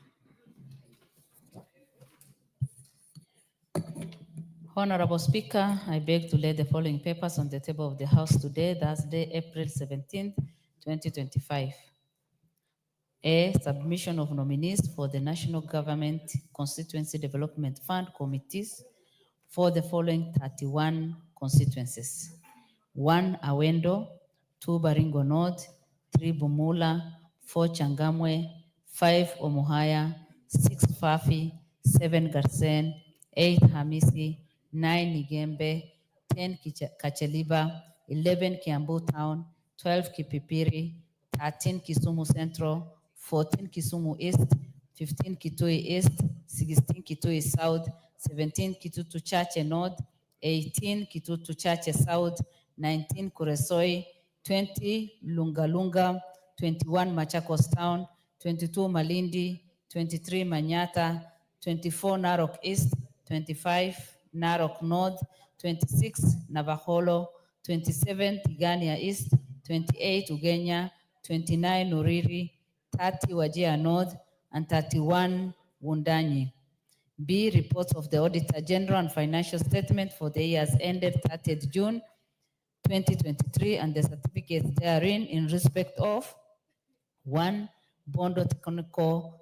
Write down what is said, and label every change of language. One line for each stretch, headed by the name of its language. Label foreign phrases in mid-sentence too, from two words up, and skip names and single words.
English: Honorable Speaker, I beg to lay the following papers on the table of the House today, Thursday, April 17th, 2025. A, submission of nominees for the National Government Constituency Development Fund committees for the following 31 constituencies: 1, Awendo; 2, Baringo North; 3, Bumula; 4, Changamwe; 5, Omuhaya; 6, Fafi; 7, Garsen; 8, Hamisi; 9, Nigembe; 10, Kacheliba; 11, Kiambu Town; 12, Kipipiri; 13, Kisumu Central; 14, Kisumu East; 15, Kitui East; 16, Kitui South; 17, Kitutu Chache North; 18, Kitutu Chache South; 19, Kuresoi; 20 Lungalunga, 21 Machakos Town, 22 Malindi, 23 Manyata, 24 Narok East, 25 Narok North, 26 Navaholo, 27 Tigania East, 28 Ugenya, 29 Uriri, 30 Wajir North, and 31 Wundanyi. B, reports of the Auditor General and financial statement for the years ended 30th June 2023 and the certificates therein in respect of 1, Bondo Technical